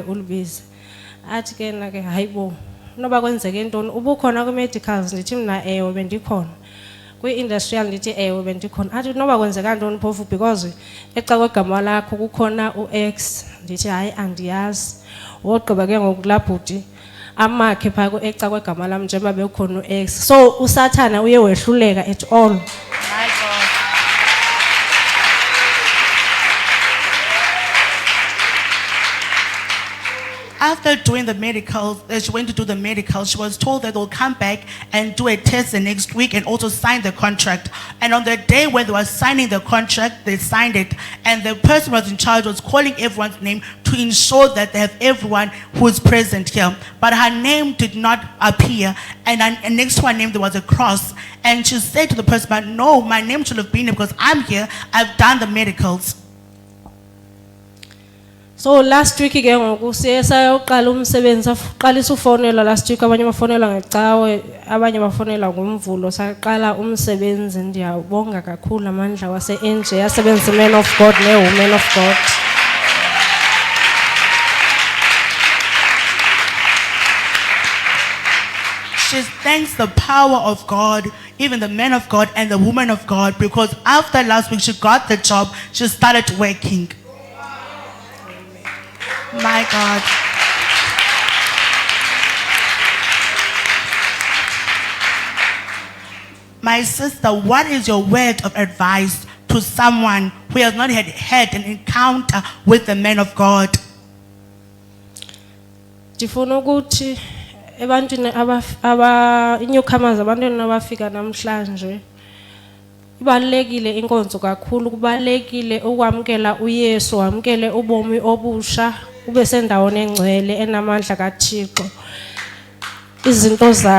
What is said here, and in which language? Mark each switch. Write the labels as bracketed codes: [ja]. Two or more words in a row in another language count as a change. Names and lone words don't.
[xh] ulibize athi ke na ke hayibo noba kwenzeke ntoni ubukhona kwi-medicals ndithi mna ewe bendikhona kwi-industrial ndithi ewe bendikhona athi noba kwenzeka ntoni phofu because exa kwegama lakho kukhona u-X ndithi hayi andiyazi wogqiba ke ngoku laa bhuti amakhe phaa eca kwegama lam njengoba bekhona u-X so usathana uye wehluleka [en] at all. My God. After doing the medicals, she went to do the medicals, she was told that they'll come back and do a test the next week and also sign the contract. And on the day when they were signing the contract, they signed it. And the person who was in charge was calling everyone's name to ensure that they have everyone who is present here. But her name did not appear. And next to her name, there was a cross. And she said to the person, but no, my name should have been here because I'm here. I've done the medicals. So last week [xh] ke ngoku siye sayoqala umsebenzi aqalisa ufonela [en] last week [xh] abanye bafonela ngecawe abanye bafonela ngomvulo saqala umsebenzi ndiyabonga kakhulu amandla wase-NJ yasebenza [en] men of God [xh] ne- [en] women of God. She thanks the power of God, even the men of God and the women of God, because after last week she got the job, she started working. My God. My sister, what is your word of advice to someone who has not had an encounter with the men of God? [xh] Ndifuna ukuthi ebantwini newcomers abantwana abafika namhlanje ibalekile inkonzo kakhulu kubalekile ukwamkela uYesu wamkele ubomi obusha ube sendaweni engcwele enamandla kaThixo izinto